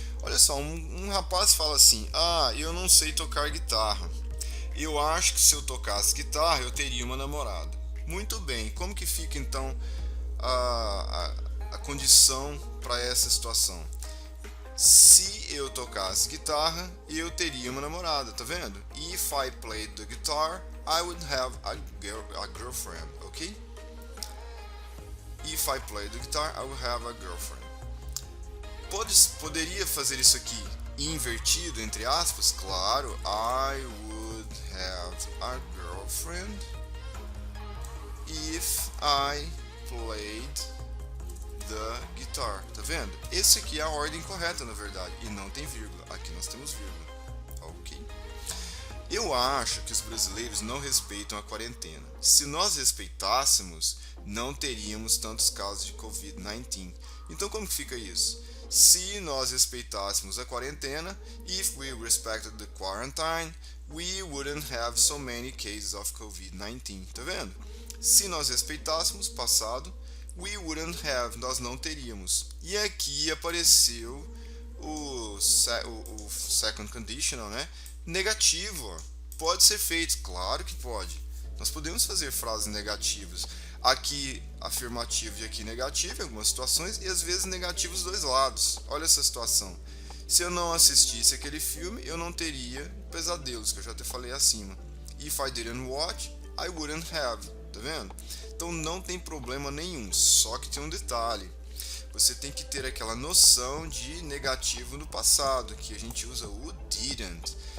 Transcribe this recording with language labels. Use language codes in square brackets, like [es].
[pt] Olha só, um rapaz fala assim: ah, eu não sei tocar guitarra. Eu acho que se eu tocasse guitarra eu teria uma namorada. Muito bem, como que fica então a condição para essa situação? Se eu tocasse guitarra, eu teria uma namorada, tá vendo? [en] If I played the guitar, I would have a girlfriend, ok? If I played the guitar, I would have a girlfriend. [pt] Poderia fazer isso aqui invertido, entre aspas? Claro, [en] I would have a girlfriend if I played the guitar, [pt] tá vendo? Esse aqui é a ordem correta, na verdade, e não tem vírgula. Aqui nós temos vírgula, ok? Eu acho que os brasileiros não respeitam a quarentena. Se nós respeitássemos, não teríamos tantos casos de Covid-19. Então, como que fica isso? Se nós respeitássemos a quarentena, [en] if we respected the quarantine, we wouldn't have so many cases of Covid-19. [pt] Tá vendo? Se nós respeitássemos o passado, [en] we wouldn't have, [pt] nós não teríamos. E aqui apareceu o second conditional, né? Negativo, ó. Pode ser feito, claro que pode. Nós podemos fazer frases negativas. Aqui afirmativo e aqui negativo em algumas situações, e às vezes negativo dos dois lados. Olha essa situação. Se eu não assistisse aquele filme, eu não teria pesadelos, que eu já até falei acima. [en] If I didn't watch, I wouldn't have. [pt] Tá vendo? Então não tem problema nenhum, só que tem um detalhe. Você tem que ter aquela noção de negativo no passado, que a gente usa o didn't.